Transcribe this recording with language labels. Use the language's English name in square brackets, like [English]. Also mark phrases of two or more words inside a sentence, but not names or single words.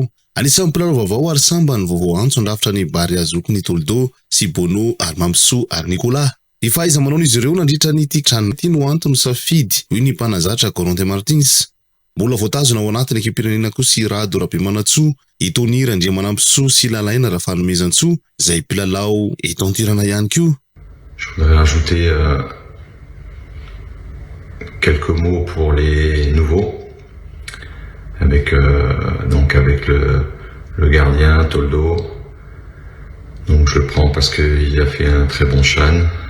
[Malagasy] Anisan'ny mpilalao vaovao ary samba ny vaovao antso andrafitra ny Barea zoky ny Toldo sy Bono ary Mamsou ary Nicolas. Ny fahaiza-manaon'izy ireo nandritra ny CHAN ity no antony safidy hoy ny mpanazatra Corentin Martins. Mbola voatazona ao anatin'ny ekip-pirenena koa sy Rado Rabemanatsoa, Tony Randriamanampisoa sy Lalaina Rafanomezantsoa izay mpilalao eto an-tirana ihany koa. [French] Je voudrais rajouter quelques mots pour les nouveaux, avec le gardien Toldo. Donc je le prends parce qu'il a fait un très bon CHAN.